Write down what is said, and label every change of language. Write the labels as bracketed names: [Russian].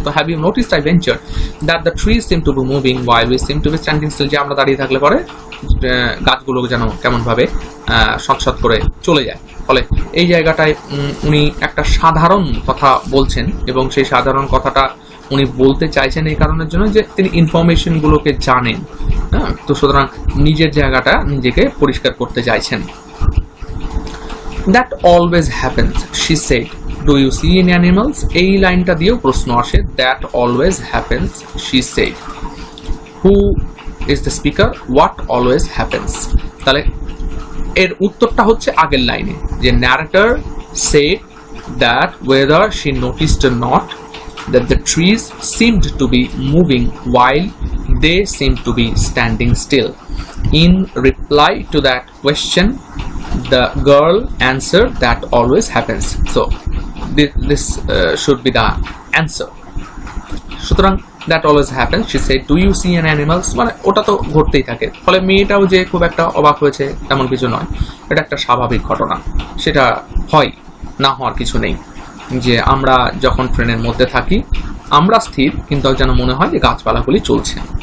[English] তো have you noticed I venture that the trees seem to be moving while we seem to be standing still, [Bangla] যে আমরা দাঁড়িয়ে থাকলে পরে গাছগুলো যেন কেমনভাবে সৎসৎ করে চলে যায়। ফলে এই জায়গাটায় উনি একটা সাধারণ কথা বলছেন, এবং সেই সাধারণ কথাটা উনি বলতে চাইছেন এই কারণের জন্য যে তিনি ইনফরমেশনগুলোকে জানেন, হ্যাঁ, তো সুতরাং নিজের জায়গাটা নিজেকে পরিষ্কার করতে চাইছেন। [English] That always happens, she said. Do you see any animals? [Bangla] এই লাইনটা দিয়েও প্রশ্ন আসে, [English] that always happens, she said. Who is the speaker? What always happens? [Bangla] তাহলে এর উত্তরটা হচ্ছে আগের লাইনে, যে [English] narrator said that whether she noticed or not that the trees seemed to be moving while they seemed to be standing still. In reply to that question, the girl answered that always happens. So this should be the answer. [Bangla] সুতরাং [English] that always happens, she said. Do you see an animals? [Bangla] মানে ওটা তো ঘটতেই থাকে। ফলে মেয়েটাও যে খুব একটা অবাক হয়েছে এমন কিছু নয়, এটা একটা স্বাভাবিক ঘটনা, সেটা হয়, না হওয়ার কিছু নেই। যে আমরা যখন ট্রেনের মধ্যে থাকি আমরা স্থির, কিন্তু যেন মনে হয় যে গাছপালাগুলি চলছে।